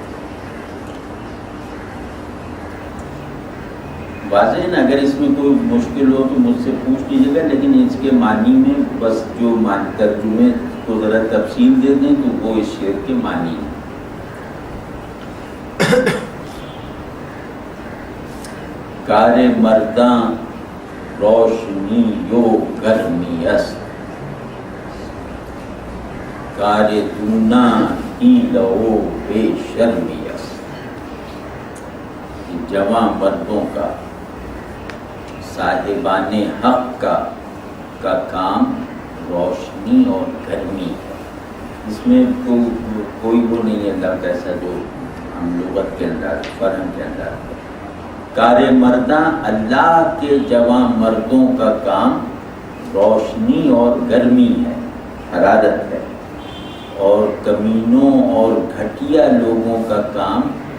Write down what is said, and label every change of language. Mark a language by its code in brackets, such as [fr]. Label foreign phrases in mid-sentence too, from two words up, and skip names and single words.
[ur] واضح اگر اس میں کوئی مشکل ہو تو مجھ سے پوچھ لیجیے گا، لیکن اس کے معنی میں بس جو ترجمے کو ذرا تفصیل دے دیں تو وہ اس شعر کے معنی ہیں۔ [fa] کار مرداں روشنی یو گرمی است، کار دونا ہیلہ و بے شرمی است۔ [ur] جوان مردوں کا، صاحبان حق کا کام روشنی اور گرمی ہے۔ اس میں کوئی وہ نہیں ہے لفظ ایسا جو ہم لغت کے اندر، فرہنگ کے اندر۔ [fa] کار مرداں، [ur] اللہ کے جوان مردوں کا کام روشنی اور گرمی ہے، حرارت ہے، اور کمینوں اور گھٹیا لوگوں کا کام